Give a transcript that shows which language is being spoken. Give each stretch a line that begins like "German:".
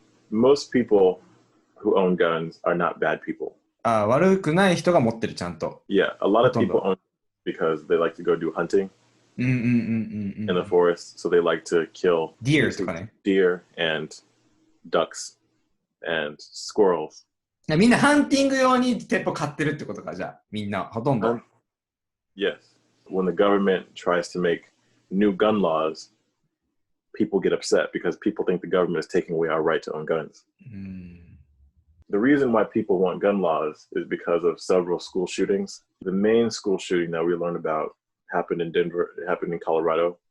English: Most people who own guns are not bad people.
Japanese: 悪くない人が持ってるちゃんと.
English: Yeah, a lot of people own because they like to go do hunting in the forest. So they like to kill
Japanese: deer とかね.
English: Deer and ducks and squirrels.
Japanese: みんなハンティング用に鉄砲買ってるってことか、じゃあ。みんな、ほとんど。
English: Yes. When the government tries to make new gun laws, people get upset because people think the government is taking away our right to own guns. The reason why people want gun laws is because of several school shootings. The main school shooting that we learned about happened in Denver, happened in Colorado.